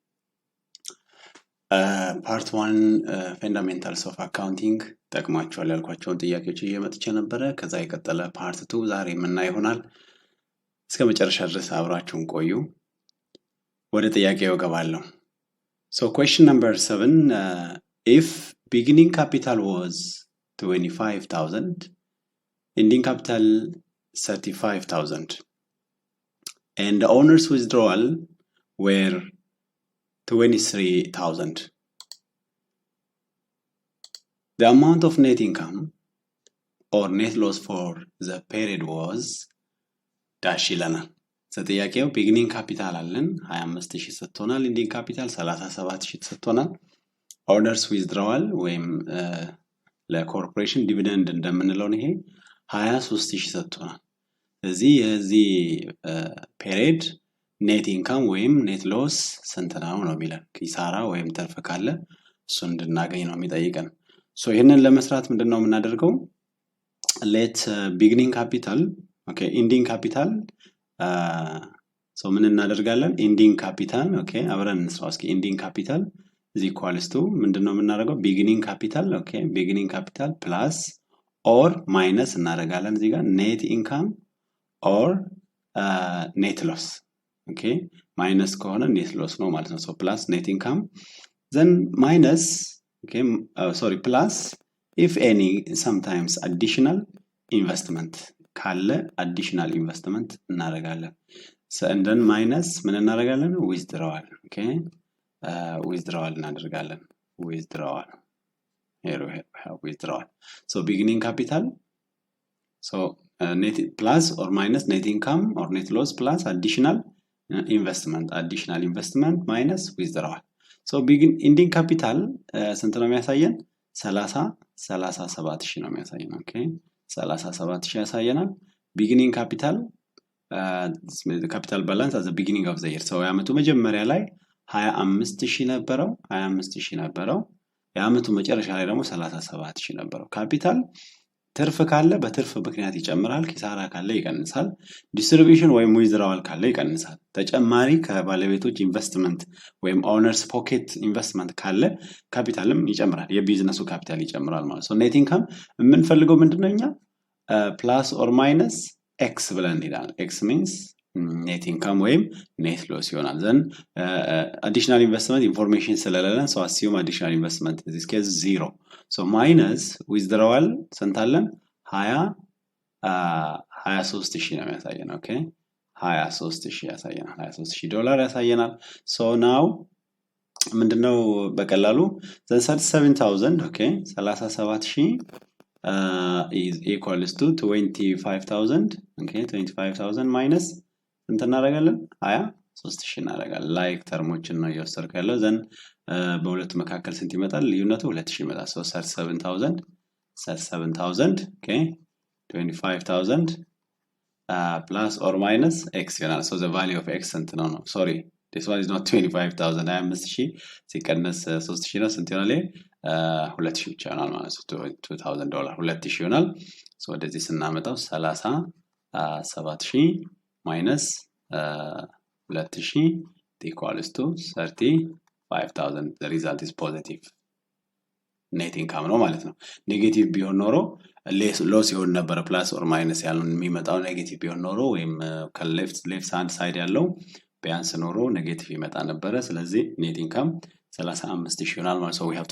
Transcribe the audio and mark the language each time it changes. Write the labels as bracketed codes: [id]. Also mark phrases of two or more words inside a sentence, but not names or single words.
[en] Part 1 Fundamentals of Accounting [am] ጠቅማችኋል ያልኳቸውን ጥያቄዎች እየመጥቼ ነበረ ከዛ የቀጠለ ፓርት 2 ዛሬ የምናየው ይሆናል እስከ መጨረሻ ድረስ አብራችሁን ቆዩ ወደ ጥያቄው ገባለሁ [en] so question number 7 if beginning capital was 25000 ending capital 35000 and the owner's withdrawal were 23,000. The amount of net income or net loss for the period was dash [am] ይለናል ጥያቄው [en] beginning capital [am] አለን 25000 ሰጥቶናል [en] ending capital 37000 ሰጥቶናል owners withdrawal ወይም [am] ለኮርፖሬሽን ዲቪደንድ እንደምንለው ነው ይሄ 23000 ሰጥቶናል ስለዚህ የዚህ [en] period net income [am] ወይም [en] net loss [am] ስንት ነው የሚለን ኪሳራ ወይም ተርፍ ካለ እሱ እንድናገኝ ነው የሚጠይቀን ሶ ይሄንን ለመስራት ምንድነው የምናደርገው [en] let beginning capital okay ending capital so [am] ምን እናደርጋለን [en] ending capital okay [am] አብረን እንስራው እስኪ [en] ending capital is equals to [am] ምንድነው የምናደርገው [en] beginning capital okay beginning capital plus or minus [am] እናደርጋለን እዚህ ጋር [en] net income or net loss okay minus ከሆነ net loss [am] ነው ማለት [en] ነው so plus net income then minus okay sorry plus if any sometimes additional investment ካለ additional investment እናደርጋለን so and then minus [am] ምን እናደርጋለን [en] withdrawal okay withdrawal እናደርጋለን withdrawal here we have withdrawal so beginning capital so net plus or minus net income or net loss plus additional investment minus withdrawal so begin ending capital [am] ስንት ነው የሚያሳየን [en] 37000 [am] ነው የሚያሳየን [en] ኦኬ 37000 ያሳየናል beginning capital capital balance at the beginning of the year so [am] ያመቱ መጀመሪያ ላይ 25000 ነበረው ያመቱ መጨረሻ ላይ ደግሞ 37000 ነበረው ካፒታል ትርፍ ካለ በትርፍ ምክንያት ይጨምራል ኪሳራ ካለ ይቀንሳል ዲስትሪቢዩሽን ወይም ዊዝድራዋል ካለ ይቀንሳል ተጨማሪ ከባለቤቶች [en] ኢንቨስትመንት ወይም owners pocket investment [am] ካለ ካፒታልም ይጨምራል የቢዝነሱ [en] ካፒታል [am] ይጨምራል ማለት ነው [en] net income [am] የምንፈልገው ምንድነውኛ [en] plus or minus x [am] ብለን ይላል [en] x means net income ወይም net loss ይሆናል then additional investment information ስለሌለን so assume additional investment in this case 0 so minus withdrawal ስንታለን [am] 23000 ነው የሚያሳየን ኦኬ 23000 ያሳየናል 23000 ዶላር ያሳየናል [en] so now [am] ምንድነው በቀላሉ 37000 ኦኬ 37000 [en] is equals to 25000 okay 25000 minus [am] እንት እናደርጋለን 23000 እናደርጋለን ላይክ ተርሞችን ነው እየወሰድኩ ያለው ዘን በሁለት መካከል ስንት ይመጣል ልዩነቱ 2000 ይመጣል [en] so 37000 okay 25000 plus or minus [am] x ይሆናል [en] so the value of x [am] እንት ነው [en] sorry this one is not [am] 25000 25000 ሲቀነስ 3000 ነው ስንት ይሆናል 2000 ብቻ ይሆናል ማለት ነው $2000 2000 ይሆናል so ወደዚህ ስናመጣው 37000 minus 2000 [en] equals to 35000 the result is positive net income [am] ነው ማለት ነው ኔጌቲቭ ቢሆን ኖሮ ሎስ ይሆን ነበር [en] plus or minus [am] ያለው የሚመጣው ኔጌቲቭ ቢሆን ኖሮ ወይም ከሌፍት ሃንድ ሳይድ ያለው ቢያንስ ኖሮ ኔጌቲቭ ይመጣ ነበር ስለዚህ [en] net income [am] 35000 ይሆናል ማለት ነው [en] we have to